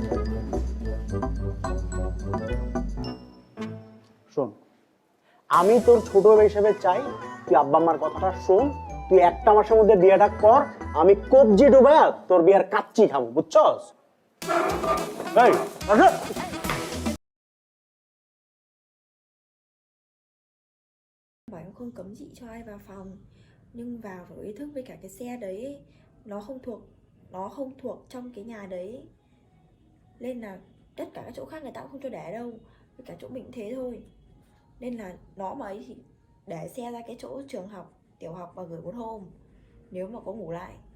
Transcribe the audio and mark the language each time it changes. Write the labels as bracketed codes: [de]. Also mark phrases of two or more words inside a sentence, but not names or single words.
[bn] শোন, আমি তোর ছোট হিসেবে চাই তুই আব্বা আম্মার কথাটা শোন, তুই 1 মাসের মধ্যে বিয়েটা কর, আমি কবজি ডুবায়া তোর বিয়ের কাচ্চি খাবো, বুঝছস? এই আসো। [vi] Bạn không cấm chị cho ai vào phòng, nhưng vào phải có ý thức với cả cái xe đấy ấy. Nó không thuộc trong cái nhà đấy, nên là tất cả các chỗ khác người ta cũng không cho để đâu, với cả chỗ mình cũng thế thôi, nên là nó mà ấy thì để xe ra cái chỗ trường học tiểu học và gửi 1 hôm nếu mà có ngủ lại.